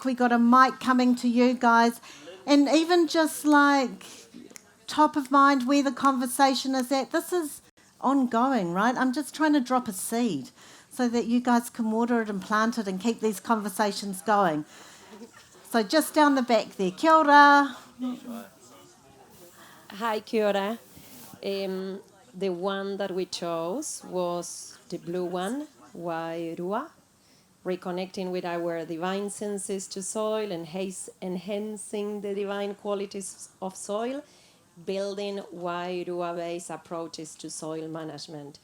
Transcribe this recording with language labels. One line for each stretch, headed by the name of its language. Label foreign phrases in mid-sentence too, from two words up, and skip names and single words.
English: We got a mic coming to you guys. And even just like top of mind where the conversation is at, this is ongoing, right? I'm just trying to drop a seed so that you guys can water it and plant it and keep these conversations going. So just down the back there.
Māori: Kia ora. Hi, kia ora.
English: The one that we chose was the blue one, Wairua, reconnecting with our divine senses to soil and enhancing the divine qualities of soil, building Wairua-based approaches to soil management.